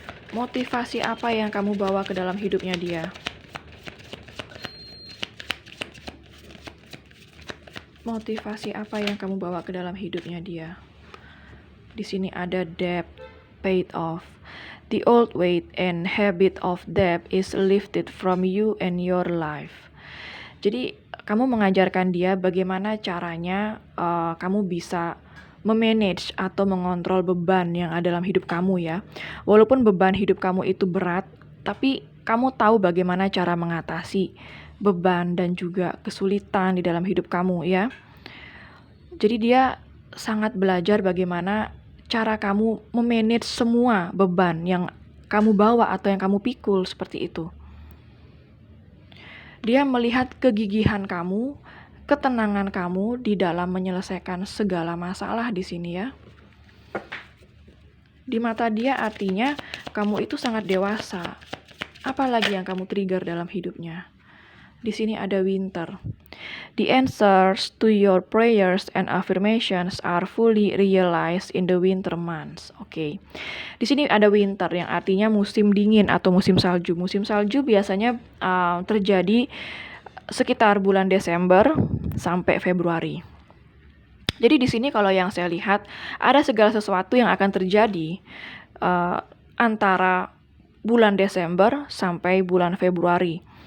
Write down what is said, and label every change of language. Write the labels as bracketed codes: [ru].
[id] Motivasi apa yang kamu bawa ke dalam hidupnya dia? Motivasi apa yang kamu bawa ke dalam hidupnya dia? Di sini ada [en] debt paid off. The old weight and habit of debt is lifted from you and your life. [id] Jadi kamu mengajarkan dia bagaimana caranya kamu bisa memanage atau mengontrol beban yang ada dalam hidup kamu ya. Walaupun beban hidup kamu itu berat, tapi kamu tahu bagaimana cara mengatasi beban dan juga kesulitan di dalam hidup kamu ya. Jadi dia sangat belajar bagaimana cara kamu memanage semua beban yang kamu bawa atau yang kamu pikul seperti itu. Dia melihat kegigihan kamu, ketenangan kamu di dalam menyelesaikan segala masalah di sini ya. Di mata dia artinya kamu itu sangat dewasa. Apalagi yang kamu trigger dalam hidupnya? Di sini ada winter. [en] The answers to your prayers and affirmations are fully realized in the winter months. [id] Oke. Di sini ada winter yang artinya musim dingin atau musim salju. Musim salju biasanya terjadi sekitar bulan Desember sampai Februari. Jadi di sini kalau yang saya lihat ada segala sesuatu yang akan terjadi antara bulan Desember sampai bulan Februari.